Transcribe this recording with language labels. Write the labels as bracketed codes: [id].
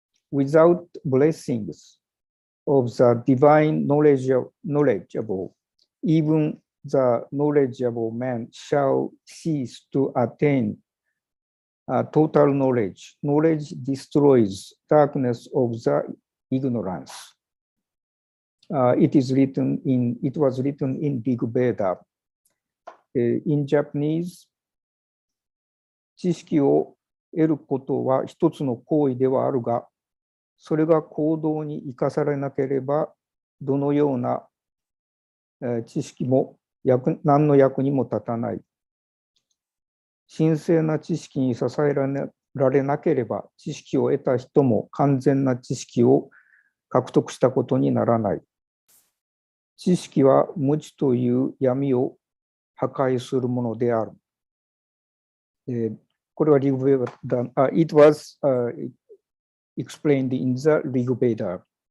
[en] Without blessings of the divine knowledgeable, even the knowledgeable man shall cease to attain total knowledge. Knowledge destroys darkness of the ignorance. It was written in Big Veda. In Japanese, [ja] 知識を得ることは一つの行為ではあるが、それが行動に生かされなければ、どのような知識も何の役にも立たない。神聖な知識に支えられなければ、知識を得た人も完全な知識を獲得したことにならない。知識は無知という闇を破壊するものである。これはリグベダ、 [en] it was explained in the Rig Veda.